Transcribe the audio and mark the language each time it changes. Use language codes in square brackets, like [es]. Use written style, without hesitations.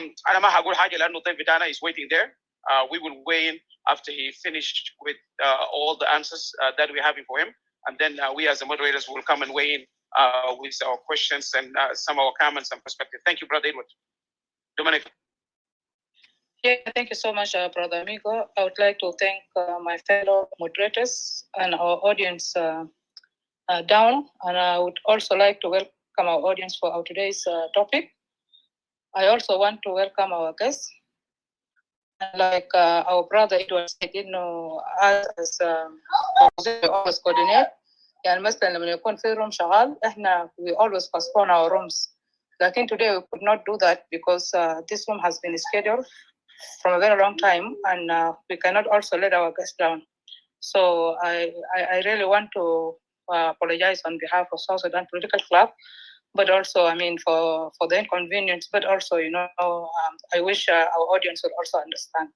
[ar] أنا ما هقول حاجة لأنه الضيف بتاعنا [en] is waiting there. We will weigh in after he finished with all the answers that we're having for him, and then we as the moderators will come and weigh in with our questions and some of our comments and perspective. Thank you, Brother Edward. Dominic. Yeah, thank you so much, Brother Amigo. I would like to thank my fellow moderators and our audience down, and I would also like to welcome our audience for our today's topic. I also want to welcome our guests. Like our brother Edward said, as always coordinate. [ar] يعني مثلا لما يكون في room شغال احنا [en] we always postpone our rooms. Like today we could not do that because this room has been scheduled from a very long time, and we cannot also let our guests down. So I really want to apologize on behalf of South Sudan Political Club, but also for the inconvenience, but also I wish our audience would also understand.